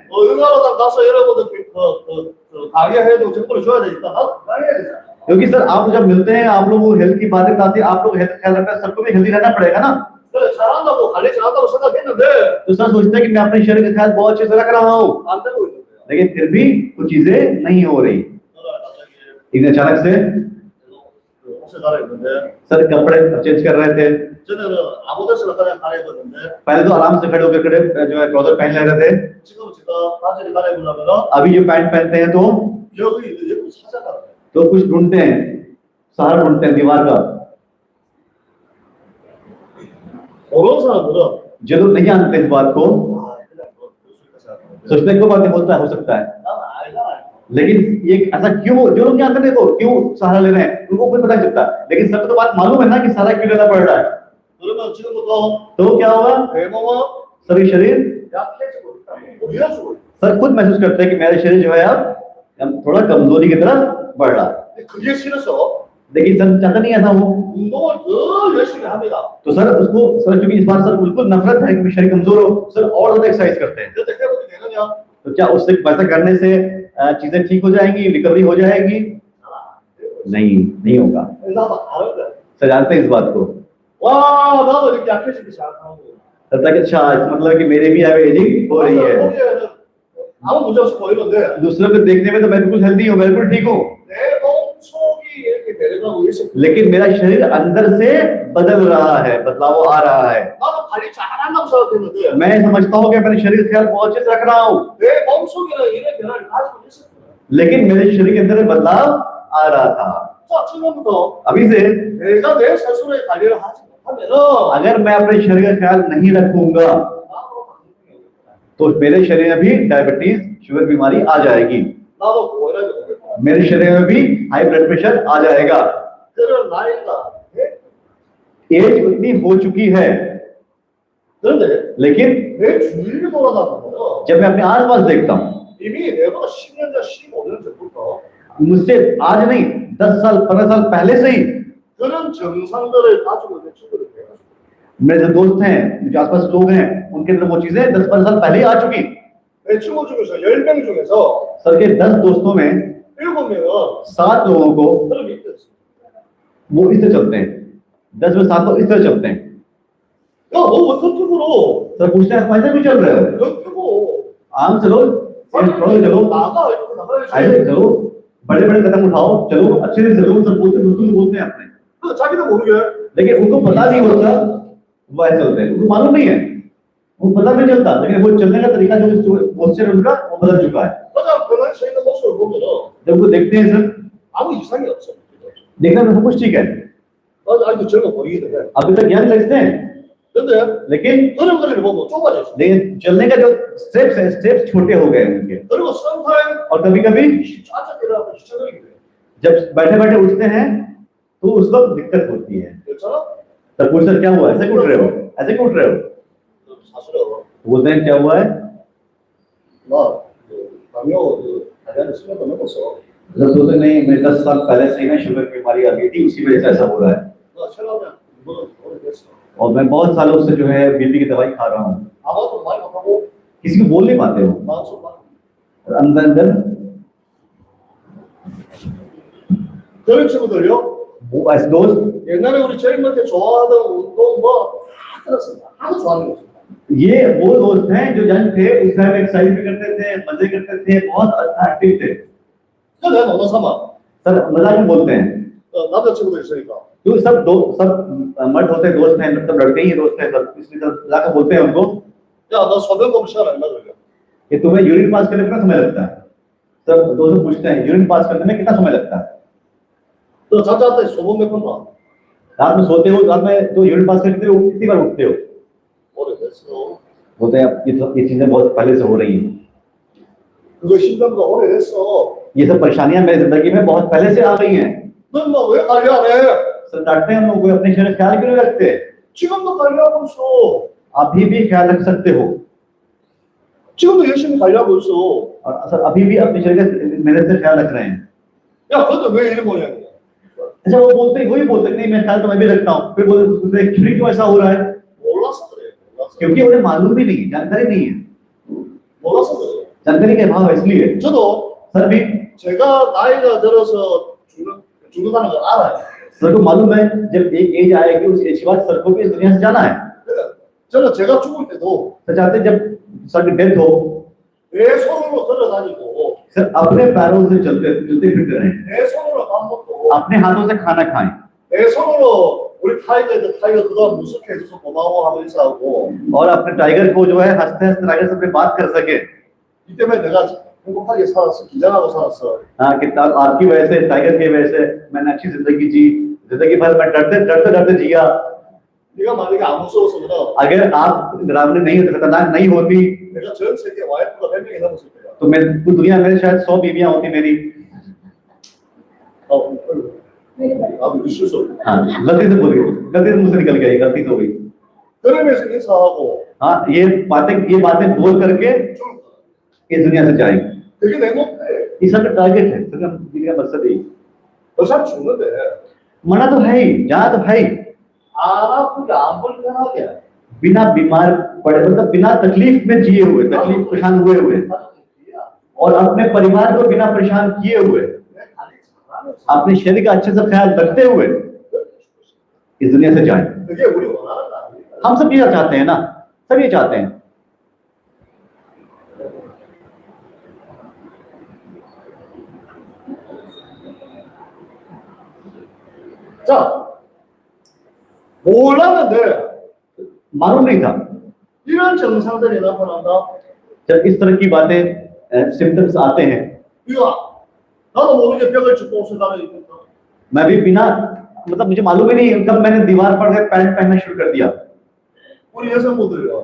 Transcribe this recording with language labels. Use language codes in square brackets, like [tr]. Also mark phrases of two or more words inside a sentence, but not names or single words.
[ko] 응가로다 가서 여러분들 강의해도 정보를 줘야 되니까 나도 강의해야 되잖아. [hi] क्योंकि सर आप जब मिलते हैं, आप लोग वो हेल्थ की बातें बताते हैं, आप लोग हेल्थ ख्याल रखते हैं, सबको भी हेल्दी रहना पड़ेगा ना। [ko] 그래 잘한다고 관리 잘한다고 생각했는데 [hi] तो सर सोचते हैं कि मैं अपने शरीर का ख्याल बहुत अच्छे से रख रहा हूँ, [ko] 안 되고 있는 거야. [hi] लेकिन फिर भी कुछ चीजें नहीं हो रही। [ko] 갑자기 [hi] एक अचानक से [ko] 옷을 갈아입는데 [hi] सर कपड़े चेंज कर रहे थे, [ko] 전에는 아무 데서나 그냥 갈아입었는데 [hi] पहले तो आराम से खड़े होकर खड़े जो है ट्राउजर पहन ले रहे थे, [ko] 지금 제가 바지를 갈아입으려면 [hi] अभी जो पैंट पहनते हैं तो [ko] 여기 여기 찾아가요. [hi] कुछ ढूंढते हैं, सहारा ढूंढते हैं दीवार का। [ko] 모르는 사람들은 [hi] जो लोग नहीं जानते इस बात को [ko] 아 그냥 뭐 그럴 수 있다 [hi] सोचते हैं कोई बात नहीं, होता है, हो सकता है, [ko] 나는 알잖아요. [hi] लेकिन ये ऐसा क्यों, जो लोग जानते हैं देखो क्यों सहारा ले रहे हैं उनको कुछ पता नहीं चलता, लेकिन सबको तो बात मालूम है ना कि सहारा क्यों लेना पड़ रहा है। [ko] 그러면 지금부터 [hi] तो क्या होगा? [ko] 외모가 [hi] सर ये शरीर [ko] 약해지고 있다. 위험해지고 있다. [hi] सर खुद महसूस करते हैं कि मेरा शरीर जो है अब थोड़ा कमजोरी की तरफ बढ़ रहा है, [ko] 그게 싫어서 [hi] लेकिन सर चाहता नहीं ऐसा हो। [ko] 운동을 더 열심히 합니다. [hi] तो सर उसको सर क्योंकि इस बार सर बिल्कुल नफरत है कि शरीर कमजोर हो, सर और ज्यादा एक्सरसाइज करते हैं। [ko] 그런데 회복이 되느냐? [hi] तो क्या उससे वैसा करने से चीजें ठीक हो जाएंगी, रिकवरी हो जाएगी? नहीं होगा। [ko] 나도 알아요. [hi] सर जानते हैं इस बात को। [ko] 와 나도 이렇게 약해지기 시작하고 [hi] लगता है कि अच्छा इस मतलब कि मेरे भी अब एजिंग हो रही है। [ko] 보기에는 아무 문제 없이 보이는데 [hi] दूसरों को देखने में तो मैं बिल्कुल हेल्दी हूँ, बिल्कुल ठीक हूँ, [ko] 내 몸속이 이렇게 변해가고 있어. [hi] लेकिन मेरा शरीर अंदर से बदल रहा है, बदलाव आ रहा है। [ko] 나도 관리 잘한다고 생각했는데 [hi] मैं समझता हूँ कि अपने शरीर का ख्याल बहुत अच्छे से रख रहा हूँ, [ko] 내 몸속에는 이런 변화를 가지고 있었어. [hi] लेकिन मेरे शरीर के अंदर बदलाव आ रहा था। [ko] 자, 지금부터 [hi] अभी से [ko] 내가 내 스스로의 관리를 하지 못하면은 [hi] अगर मैं अपने शरीर का ख्याल नहीं रखूंगा [ko] 나도 당뇨병이 오겠다. [hi] तो मेरे शरीर में भी डायबिटीज, शुगर बीमारी आ जाएगी, [ko] 나도 고혈압이 오겠다. [hi] मेरे शरीर में भी [en] high blood pressure [hi] आ जाएगा। [ko] 그런 나이가 돼? [hi] एज इतनी हो चुकी है, [ko] 그런데 [hi] लेकिन [ko] 내 주위를 돌아다보면 [hi] जब मैं अपने आसपास देखता हूँ, [ko] 이미 내가 10년 전, 15년 전부터 [hi] मुझसे आज नहीं 10 साल 15 साल पहले से ही [ko] 그런 증상들을 가지고 있는 친구들이 돼요. [hi] मेरे जो दोस्त हैं, जो आसपास लोग हैं, उनके अंदर वो चीजें 10-15 साल पहले ही आ चुकी। [ko] 내 친구 중에서 10명 중에서 [hi] सर के 10 दोस्तों में [ko] 7명은 [hi] 7 लोगों को [ko] 그런 게 있었어. [hi] वो इस तरह चलते हैं, 10 में 7 लोग इस तरह चलते हैं। [ko] 야, 너 왜 그쪽으로? [hi] सर पूछते हैं, आप ऐसे क्यों चल रहे हो? [ko] 너 펴고 [hi] आम चलो, चलो, [ko] 나가 이렇게 나가야지. [hi] ऐसे चलो, बड़े बड़े कदम उठाओ, चलो अच्छे से चलो, सब बोलते हैं अपने, [ko] 그 자기도 모르게 [hi] लेकिन उनको पता नहीं होता वो ऐसे चलते हैं, उनको मालूम नहीं है, उनको पता नहीं चलता, लेकिन वो चलने का तरीका जो पोस्चर उनका वो बदल चुका है। [ko] 가장 변화되어 있는 모습을 보면은 [hi] जब वो देखते हैं सर, [ko] 아무 이상이 없어. [hi] देखने में सब कुछ ठीक है, [ko] 아직도 젊어 보이기도 해. [hi] अभी तक ज्ञान लगते हैं, [ko] 근데 [hi] लेकिन [ko] 걸음걸이를 보면 좁아져 있어. [hi] लेकिन चलने का जो स्टेप्स है, स्टेप्स छोटे हो गए उनके। [ko] 그리고 sometimes [hi] और कभी कभी [ko] 앉아 일어나면 지쳐버리게 돼. [hi] जब बैठे बैठे उठते हैं तो उस वक्त दिक्कत होती है। [ko] 괜찮아? [hi] तब पूछते हैं, क्या हुआ, ऐसे क्यों उठ रहे हो, ऐसे क्यों उठ रहे हो? [ko] 사실은 [hi] बोलते हैं क्या हुआ है? [ko] 나 당뇨 다리안에 수면도 넘었어. [hi] जब बोलते नहीं, मैं 10 साल पहले से ही ना शुगर की बीमारी आ गई थी, उसी वजह से ऐसा हो रहा है, [ko] 나 체력이 이거는 오래됐어. [hi] और मैं बहुत सालों से जो है बीपी की दवाई खा रहा हूँ। [ko] 아무것도 말 못하고 [hi] किसी को बोल नहीं पाते हो, [ko] 마음속만. [hi] अंदर अंदर [ko] 그런 친구들요. [hi] वो ऐसे दोस्त, [ko] 옛날에 우리 젊을 때 좋아하던 운동 뭐다 들었습니다. 아무 좋아하는 거 없습니다. [hi] ये वो दोस्त हैं जो जंग थे उस टाइम एक्सरसाइज भी करते थे, मजे करते थे, बहुत एक्टिव थे। [ko] 그래서 내가 너무 삼아. [hi] सर मजाक में बोलते हैं, [ko] 남자친구도 있으니까. [hi] क्योंकि सब मर्द होते हैं, दोस्त हैं, सब लड़के ही दोस्त हैं, सब इसलिए सब मजाक में बोलते हैं उनको [ko] 야, 너 소변 보면 시간 얼마 걸려? [hi] कि तुम्हें [en] urine pass [hi] करने में कितना समय लगता है। सब दोस्त पूछते हैं [en] urine pass [hi] करने में कितना समय लगता है। [ko] 너 잠잘 때 소변 몇 번 봐? [hi] रात में सोते हो, रात में तो [en] urine pass [hi] करते हो, कितनी बार उठते हो? [ko] 오래됐어. [hi] बोलते हैं ये चीजें बहुत पहले से हो रही हैं, [ko] 그거 힘든가 오래됐어. [hi] ये सब परेशानियां मेरी जिंदगी में बहुत पहले से आ गई हैं। [ko] 넌뭐왜 관리 안 해? [hi] सर डांटते हैं हम लोग को, अपने शरीर का ख्याल क्यों नहीं रखते? [ko] 지금도 관리하고 있어. [hi] अभी भी ख्याल रख सकते हो, [ko] 지금도 열심히 관리하고 있어. [hi] और सर अभी भी अपने शरीर का मेहनत से ख्याल रख रहे हैं। [ko] 야, 근데 왜 이런 모양이야? [hi] अच्छा वो बोलते हैं, वही बोलते हैं नहीं मैं ख्याल तो मैं भी रखता हूँ, फिर बोलते हैं शरीर क्यों ऐसा हो रहा है? [ko] 몰라서 그래. 몰라서. [hi] क्योंकि उन्हें मालूम भी नहीं, जानकारी नहीं है, [ko] 몰라서 그래. [hi] जानकारी के अभाव है इसलिए। [ko] 저도 [hi] सर भी [ko] 제가 나이가 들어서 죽는다는 걸 알아요. [hi] सर को मालूम है जब एक एज आएगी उस एज के बाद सर को भी इस दुनिया से जाना है। [ko] 그러니까 저는 제가 죽을 때도 [hi] सर चाहते हैं जब सर की डेथ हो, [ko] 내 손으로 걸어다니고 [hi] सर अपने पैरों से चलते फिरते रहें, [ko] 내 손으로 밥 먹고 [hi] अपने हाथों से खाना खाएं, [ko] 내 손으로 우리 타이거 그동안 무섭게 해줘서 고마워 하고 인사하고 [hi] और अपने टाइगर को जो है हंसते हंसते टाइगर से बात कर सके। [ko] 이 때문에 내가 행복하게 살았어. 긴장하고 살았어. [hi] हाँ कितना आपकी वजह से, टाइगर की वजह से मैंने अच्छी जिंदगी जी, जिंदगी भर मैं डरते जिया। [ko] 네가 만약에 안 무서웠으면 [hi] अगर आप डरावने नहीं होते, खतरनाक नहीं होती, [ko] 내가 전 세계 와이프가 100명이 넘었을 거야. [hi] तो मैं पूरी दुनिया में शायद 100 बीवियां होती मेरी। [ko] 아무 실수. [hi] हाँ गलती से बोल गई, गलती से मुझसे निकल गई, गलती तो हुई। [ko] 그러면서 인사하고 [hi] हाँ ये बातें बोल करके [ko] 죽을 거야. [hi] इस दुनिया से जाएंगे। [ko] 그게 내 목표. [hi] ये सब टारगेट है, तो दुनिया का मकसद है। [ko] 그 사람 죽는데 [hi] मना तो है ही, जाना तो है ही, [ko] 안 아프게 안 불편하게 [hi] बिना बीमार पड़े, मतलब बिना तकलीफ में जिए हुए, तकलीफ परेशान हुए हुए, और अपने परिवार को बिना परेशान किए हुए, अपने शरीर का अच्छे से ख्याल रखते हुए इस दुनिया से जाएं। [ko] 그게 우리 원하는 거 아니야. [hi] हम सब ये चाहते हैं ना, सब ये चाहते हैं। [ko] 자, 몰랐는데 [hi] मालूम नहीं था। [ko] 이런 증상들이 나타난다. [hi] जब इस तरह की बातें सिम्टम्स आते हैं, [ko] 이거 나도 모르게 벽을 짚고 생각을 했다. [hi] मैं भी बिना मतलब मुझे मालूम ही नहीं कब मैंने दीवार पर गए पैंट पहनना शुरू कर दिया। [ko] 우리 여성분들요.